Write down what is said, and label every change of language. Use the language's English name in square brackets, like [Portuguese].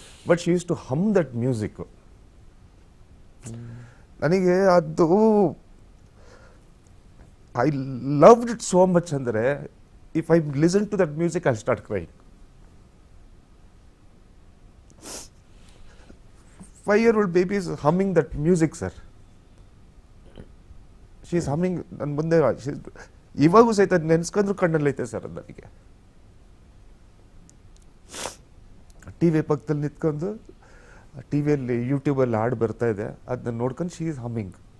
[English] But she used to hum that music. [Kannada] ನನಗೆ ಅದು [English] I loved it so much. ಅಂದರೆ if I listen to that music I start crying. 5-year-old baby is humming that music, sir. She is humming. [Kannada] ನನ್ನ ಮುಂದೆ ಇವಾಗೂ ಸಹಿತ ನೆನೆಸ್ಕೊಂಡ್ರು ಕಣ್ಣಲ್ಲೈತೆ sir ಅದು ನನಗೆ. TV ಪಕ್ಕದಲ್ಲಿ ನಿಂತ್ಕೊಂಡು ಟಿವಿಯಲ್ಲಿ ಯೂಟ್ಯೂಬಲ್ಲಿ ಹಾಡು ಬರ್ತಾ ಇದೆ, ಅದನ್ನ ನೋಡ್ಕೊಂಡು [English] She is humming.